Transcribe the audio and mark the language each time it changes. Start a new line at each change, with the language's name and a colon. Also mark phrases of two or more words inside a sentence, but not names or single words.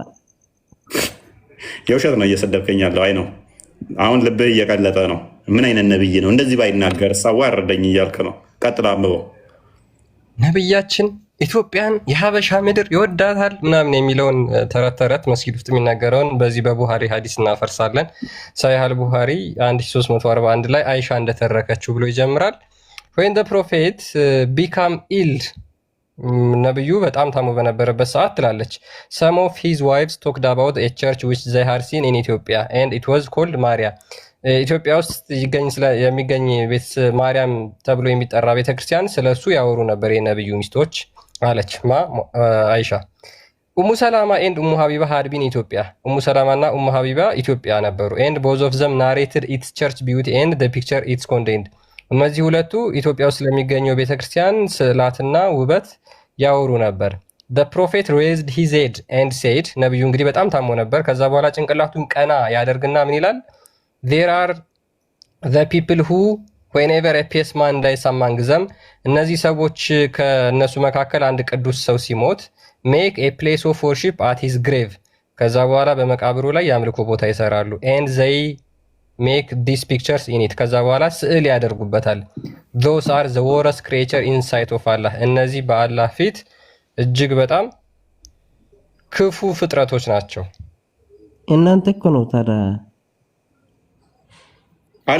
Amharic: የውሸት ነው እየሰደብከኝ ያለው። አይ ነው አሁን ልብህ እየቀለጠ ነው። ምን አይነት ነብይ ነው እንደዚህ ባይናገር ሳዋረደኝ እያልክ ነው። ቀጥላ አንብበው። ነብያችን ኢትዮጵያን የሀበሻ ምድር ይወዳታል ምናምን የሚለውን ተረት ተረት መስጊድ ውስጥ የሚናገረውን በዚህ በቡሃሪ ሀዲስ እናፈርሳለን። ሳሂህ ቡሃሪ 1341 ላይ አይሻ እንደተረከችው ብሎ ይጀምራል።
English: when the prophet become ill
Amharic: ነብዩ በጣም ታሞ በነበረበት ሰዓት ትላለች
English: some of his wives talked about a church which they had seen in Ethiopia and it was called ማርያ
Amharic: ኢትዮጵያ ውስጥ የሚገኝ ቤት ማርያም ተብሎ የሚጠራ ቤተክርስቲያን ስለሱ ያወሩ ነበር የነብዩ ሚስቶች አለች አይሻ። ኡሙ ሰላማ ኤንድ ኡሙ ሀቢባ
English: had been
Amharic: ኢትዮጵያ ኡሙ ሰላማ እና ኡሙ ሀቢባ ኢትዮጵያ ነበሩ
English: and both of them narrated its church beauty and the picture it's contained
Amharic: እነዚህ ሁለቱ ኢትዮጵያ ውስጥ ለሚገኘው ቤተክርስቲያን ስዕላትና ውበት ያወሩ ነበር።
English: the prophet raised his head and said
Amharic: ነብዩ እንግዲህ በጣም ታሞ ነበር። ከዛ በኋላ ጭንቅላቱን ቀና ያደርግና ምን ይላል?
English: there are the people who whenever a pious man dies among them
Amharic: እነዚህ ሰዎች ከነሱ መካከል አንድ ቅዱስ ሰው ሲሞት
English: make a place of worship at his grave
Amharic: ከዛ በኋላ በመቃብሩ ላይ የአምልኮ ቦታ ይሰራሉ
English: and they make this pictures in it
Amharic: ከዛ በኋላ ስዕል ያደርጉበታል።
English: those are the worst creature in sight of Allah
Amharic: እነዚህ በአላህ ፊት እጅግ በጣም ክፉ ፍጥረቶች ናቸው። እናንተ እኮ ነው ታዲያ አሊ